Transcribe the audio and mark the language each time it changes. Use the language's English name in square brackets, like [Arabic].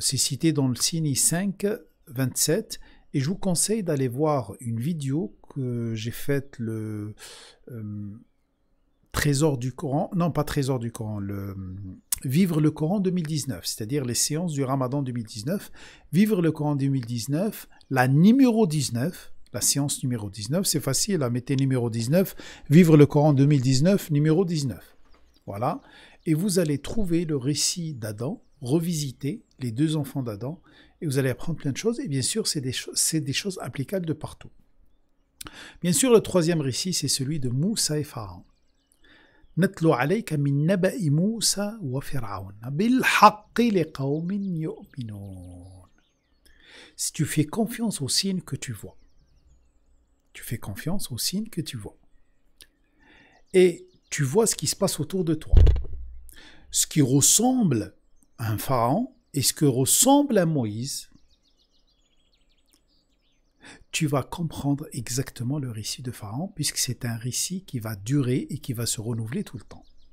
[French] C'est cité dans le signe 5, 27, et je vous conseille d'aller voir une vidéo que j'ai faite, le Trésor du Coran, non pas Trésor du Coran, le Vivre le Coran 2019, c'est-à-dire les séances du Ramadan 2019, Vivre le Coran 2019, la numéro 19, la séance numéro 19, c'est facile, mettez numéro 19, Vivre le Coran 2019, numéro 19. Voilà, et vous allez trouver le récit d'Adam, revisiter les deux enfants d'Adam, et vous allez apprendre plein de choses, et bien sûr, c'est des choses applicables de partout. Bien sûr, le troisième récit, c'est celui de Moussa et Pharaon. [Arabic] نتلو عليك من نبأ موسى وفرعون بالحق لقوم يؤمنون. [French] Si tu fais confiance aux signes que tu vois, tu fais confiance aux signes que tu vois, et tu vois ce qui se passe autour de toi, ce qui ressemble à un pharaon et ce que ressemble à Moïse, tu vas comprendre exactement le récit de Pharaon, puisque c'est un récit qui va durer et qui va se renouveler tout le temps.